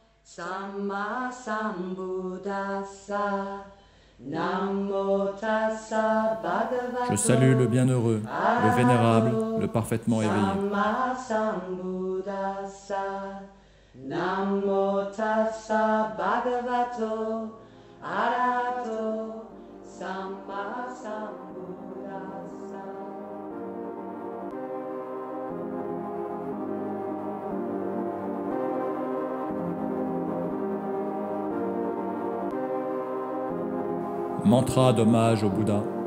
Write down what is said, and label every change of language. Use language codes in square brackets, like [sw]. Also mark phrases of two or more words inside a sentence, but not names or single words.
[pi] Samma Sambuddhassa. Namo tassa bhagavato. [fr] Je salue le bienheureux, le vénérable, le parfaitement éveillé. [pi] Samma Sambuddhassa. Namo tassa bhagavato arahato samma sambuddhassa. [fr] Mantra d'hommage au Bouddha.